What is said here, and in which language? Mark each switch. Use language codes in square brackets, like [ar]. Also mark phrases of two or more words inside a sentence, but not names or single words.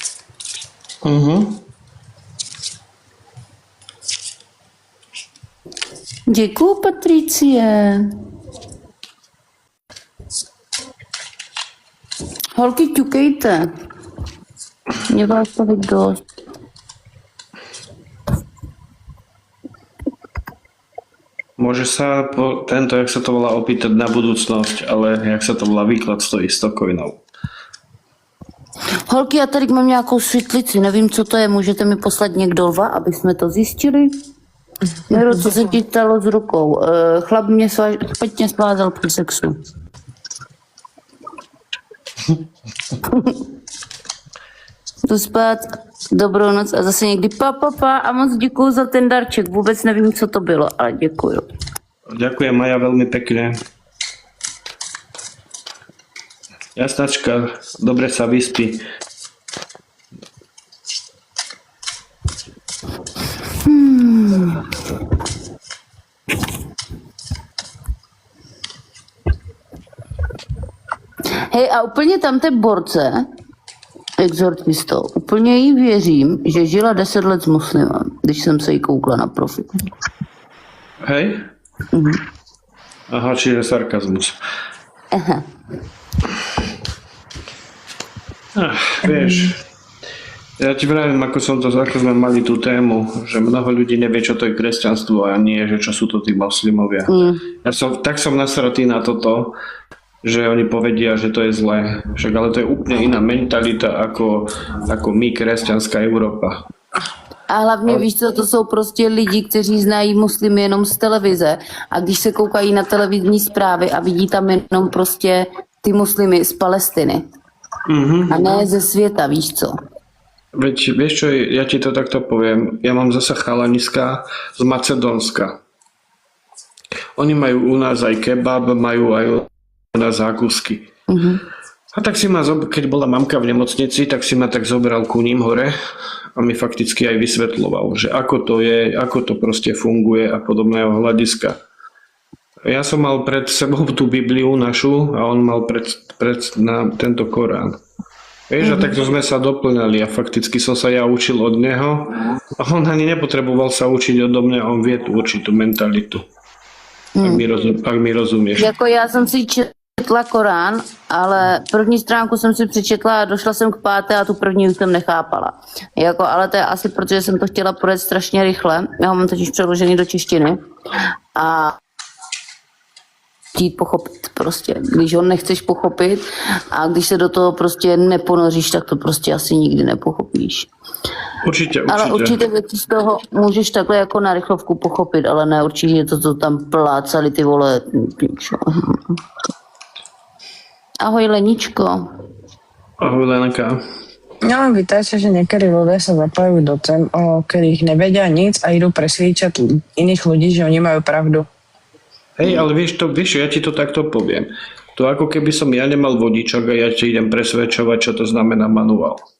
[cs] Děkuju, Patricie. Holky, ťukejte. Mě vás tady dost. [sk] Môže sa tento, jak sa to volá, opýtať na budúcnosť, ale jak sa to volá, výklad stojí 100 coinov. [cs] Holky, já tady mám nějakou světlici, nevím, co to je, můžete mi poslat někdo 2, aby jsme to zjistili? Nero, co se ti stalo s rukou? Chlap mě špatně svázal při sexu. Jdu spát, dobrou noc a zase někdy pa a moc děkuju za ten darček, vůbec nevím, co to bylo, ale děkuju. [sk] Ďakujem, Maja, veľmi pekne. Jasnačka, dobre sa vyspí. Hej, [cs] a úplně tam té borce, exorcisto, úplně jí věřím, že žila 10 let s muslimem, když jsem se jí koukla na profil. [sk] Hej? Aha, čiže sarkazmus. Aha. Vieš, ja ti vravím, ako sme mali tú tému, že mnoho ľudí nevie, čo to je kresťanstvo a nie, že čo sú to tí moslimovia. Tak som nasratý na toto, že oni povedia, že to je zlé. Však ale to je úplne iná mentalita ako my, kresťanská Európa. [cs] A hlavně víš co, to jsou prostě lidi, kteří znají muslimy jenom z televize a když se koukají na televizní zprávy a vidí tam jenom prostě ty muslimy z Palestiny a ne ze světa, víš co. [sk] Veď vieš čo, ja ti to takto poviem. Ja mám zasa chalaniska z Macedónska. Oni majú u nás aj kebab, majú aj u nás zákusky. A tak si ma, keď bola mamka v nemocnici, tak si ma tak zobral ku ním hore a mi fakticky aj vysvetľoval, že ako to je, ako to proste funguje a podobného hľadiska. Ja som mal pred sebou tú Bibliu našu a on mal pred tento Korán. Vieš, a takto sme sa doplňali a fakticky som sa ja učil od neho a on ani nepotreboval sa učiť odo mňa, on vie tú určitú mentalitu. Ak mi rozumieš. [cs] Jako já jsem si četla Korán, ale první stránku jsem si přečetla a došla jsem k 5. a tu první už jsem nechápala. Jako, ale to je asi proto, že jsem to chtěla projet strašně rychle. Já ho mám totiž přeložený do češtiny. A chtít pochopit prostě. Když ho nechceš pochopit a když se do toho prostě neponoříš, tak to prostě asi nikdy nepochopíš. [sk] Určite. [cs] Ale určitě věci z toho můžeš takhle jako na rychlovku pochopit, ale ne určitě to, co tam plácali ty vole. Ahoj Leničko. Ahoj Lenka. No, [sk] vítajte, že niekedy ľudia sa zapájajú do tém, o ktorých nevedia nic a idú presviečať iných ľudí, že oni majú pravdu. Hej, ale vieš, ja ti to takto poviem. To ako keby som ja nemal vodičak a ja ti idem presvedčovať, čo to znamená manuál.